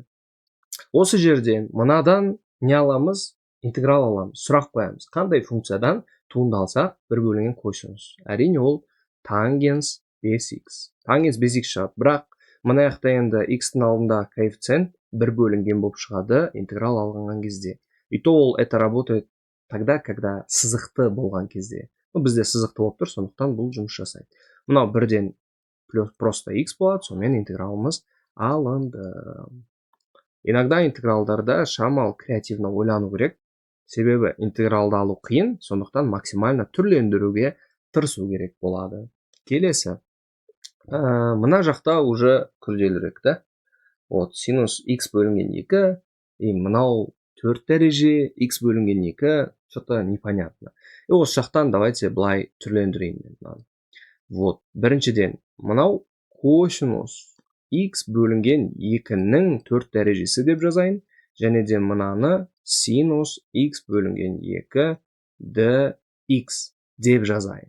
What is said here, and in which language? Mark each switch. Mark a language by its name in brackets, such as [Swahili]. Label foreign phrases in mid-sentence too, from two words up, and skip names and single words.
[Kazakh] Осы жерден мынадан не аламыз? Интеграл аламыз. Сұрақ қоямыз. Қандай функциядан туындалса бір бөлінген косинус? Әрине ол тангенс 5x. Тангенс 5x шығады. Бірақ мына жақта енді x-тің алдында коэффициент бір бөлінген болып шығады интеграл алынған кезде. [Russian] И то ол это работает тогда, когда [Kazakh] сызықты болған кезде. Бізде сызықты болып тұр, сондықтан бұл жұмыс жасайды. Мынау бірден просто x болады, сонымен интегралымыз алынды. Иногда интегралдарда шамал креативно ойлану керек. Себебі интегралды алу қиын, сондықтан максимально түрлендіруге тырысу керек болады. Келесі. Мына жақта уже күрделірек та. Вот, синус x бөлінген 2, и мынау 4 дәреже, x бөлінген 2, [Russian] что-то непонятно. [Kazakh] И осы жақтан давайте былай түрлендірейін. Вот, біріншіден, мынау косинус x бөлінген 2-нің 4 дәрежесі деп жазайын. Және де мынаны синус x бөлінген 2 dx деп жазайын.